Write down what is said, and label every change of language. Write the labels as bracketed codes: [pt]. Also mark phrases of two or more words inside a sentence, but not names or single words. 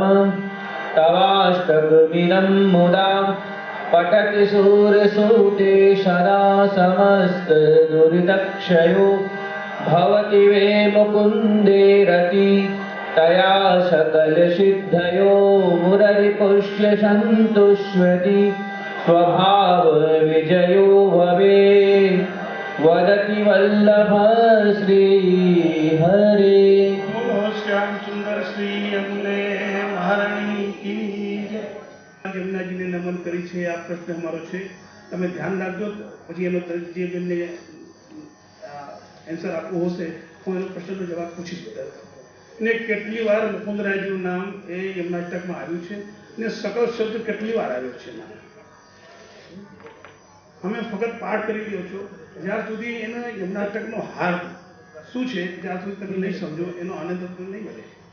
[sa] तवाष्टकमिदं मुदा पठति सूरसूते सदा समस्त दुरितक्षयो भवति वे मुकुन्दे रति तया सकल सिद्धयो मुररिपुष्य सन्तुष्वति स्वभाव विजयो भवे वदति वल्लभ श्री हरे [gu] શ્યામ સુંદર શ્રી યમુને મહારાની કી યમુનાજીને નમન કરી છે। આ પ્રશ્ન હમારો છે, તમે ધ્યાન રાખજો પછી એનો જે બેનને આન્સર આપવો હશે હું એનો પ્રશ્નનો જવાબ પૂછીશ ને કેટલી વાર મુકુંદરાયજીનું નામ એ યમનાષ્ટકમાં આવ્યું છે ને સકલ શબ્દ કેટલી વાર આવ્યો છે અમે ફક્ત પાઠ કરી રહ્યો છો જ્યાર સુધી એનો યમનાષ્ટકનો હાર શું છે જ્યાર સુધી તમે નહીં સમજો એનો આનંદ તમને નહીં મળે।